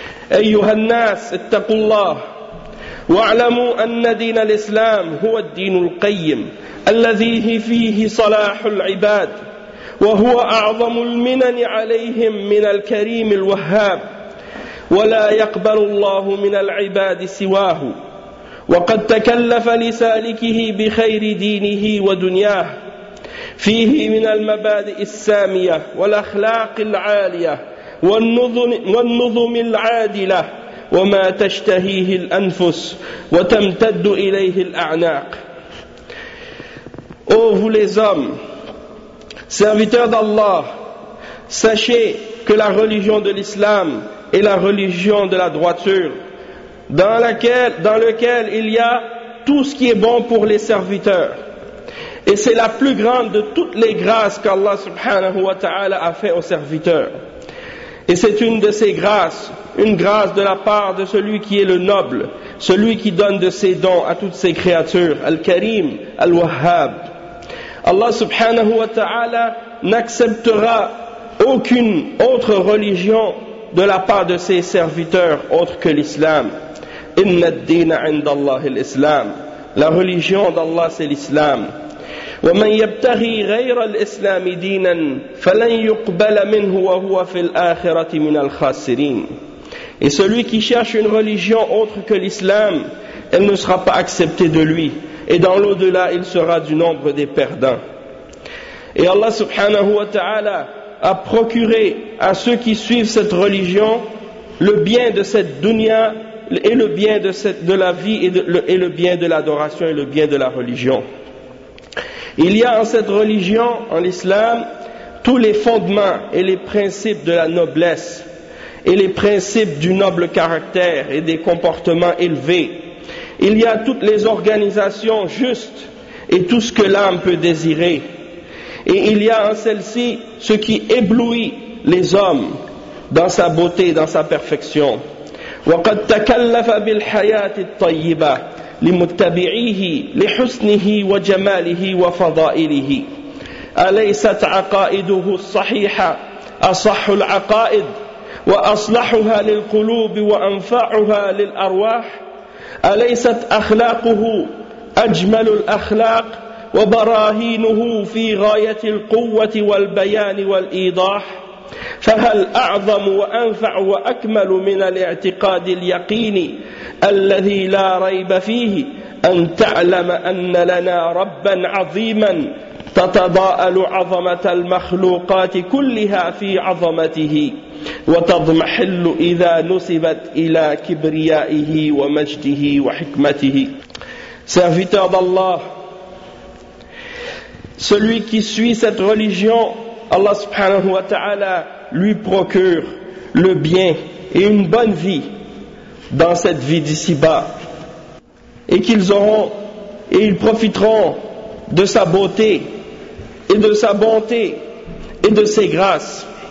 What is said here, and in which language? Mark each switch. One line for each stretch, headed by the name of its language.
Arabic: Ayyuha an-nas, ittaqullah wa'lamu anna din al-islam huwa ad-din al-qayyim alladhi fihi salah al-ibad wa huwa a'zamu al-minan 'alayhim min al-karim al-wahhab ولا يقبل الله من العباد سواه وقد تكلف لسالكه بخير دينه ودنياه فيه من المبادئ السامية والأخلاق العالية والنظم العادلة وما تشتهيه الأنفس وتمتد إليه الأعناق.
French: Oh, vous les hommes, serviteurs d'Allah, sachez que la religion de l'islam est la religion de la droiture, dans lequel il y a tout ce qui est bon pour les serviteurs. Et c'est la plus grande de toutes les grâces qu'Allah subhanahu wa ta'ala a fait aux serviteurs. Et c'est une de ces grâces, une grâce de la part de celui qui est le noble, celui qui donne de ses dons à toutes ses créatures, Al-Karim, Al-Wahhab. Allah subhanahu wa ta'ala n'acceptera aucune autre religion de la part de ses serviteurs autre que l'islam.
Arabic: Inna ad-dina 'inda Allah al-islam.
French: La religion d'Allah c'est l'islam.
Arabic: ومن يبتغي غير الإسلام دينا فلن يقبل منه وهو في الآخرة من الخاسرين.
French: Et celui qui cherche une religion autre que l'islam, elle ne sera pas acceptée de lui, et dans l'au-delà il sera du nombre des perdants. Et Allah subhanahu wa ta'ala a procuré à ceux qui suivent cette religion le bien de cette dunya et le bien de la vie et le bien de l'adoration et le bien de la religion. Il y a en cette religion, en l'islam, tous les fondements et les principes de la noblesse et les principes du noble caractère et des comportements élevés. Il y a toutes les organisations justes et tout ce que l'âme peut désirer. Et il y a en celle-ci ce qui éblouit les hommes dans sa beauté, dans sa perfection.
Arabic: وَقَدْ تَكَلَّفَ بِالْحَيَاةِ الطَّيِّبَةِ لمتبعيه لحسنه وجماله وفضائله أليست عقائده الصحيحة أصح العقائد وأصلحها للقلوب وأنفعها للأرواح أليست أخلاقه أجمل الأخلاق وبراهينه في غاية القوة والبيان والإيضاح فهل أعظم وأنفع وأكمل من الاعتقاد اليقيني الذي لا ريب فيه أن تعلم أن لنا ربا عظيما تتضاءل عظمة المخلوقات كلها في عظمته وتضمحل إذا نسبت إلى كبريائه ومجده وحكمته.
French: Serviteur d'Allah, celui qui suit cette religion, Allah subhanahu wa ta'ala lui procure le bien et une bonne vie dans cette vie d'ici-bas, et qu'ils auront et ils profiteront de sa beauté et de sa bonté et de ses grâces.